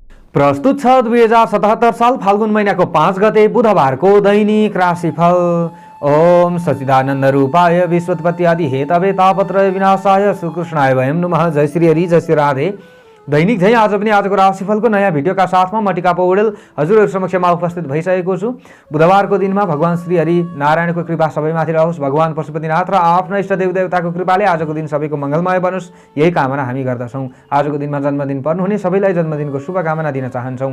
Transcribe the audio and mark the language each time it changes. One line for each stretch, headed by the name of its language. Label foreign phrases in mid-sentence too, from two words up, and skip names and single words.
Nepali: प्रस्तुत छ 2077 साल फाल्गुन महिनाको 5 गते बुधबारको दैनिक राशिफल।
Sanskrit: ओम सच्चिदानन्द रूपाय विश्वोत्पत्ति आदि हेतवे तापत्रय विनाशाय श्रीकृष्णाय वयं नमः।
Nepali: जय श्री हरि, जय श्री राधे। दैनिक झै आज पनि आजको राशिफलको नयाँ भिडियोका साथमा म टिका पौडेल हजुरहरु समक्षमा उपस्थित भइसकेको छु। बुधबारको दिनमा भगवान श्री हरि नारायणको कृपा सबैमाथि रहोस्, भगवान पशुपतिनाथ र आफ्नो इष्ट देवदेवताको कृपाले आजको दिन सबैको मङ्गलमय बनोस्, यही कामना हामी गर्दछौँ। आजको दिनमा जन्मदिन पर्नुहुने सबैलाई जन्मदिनको शुभकामना दिन चाहन्छौँ।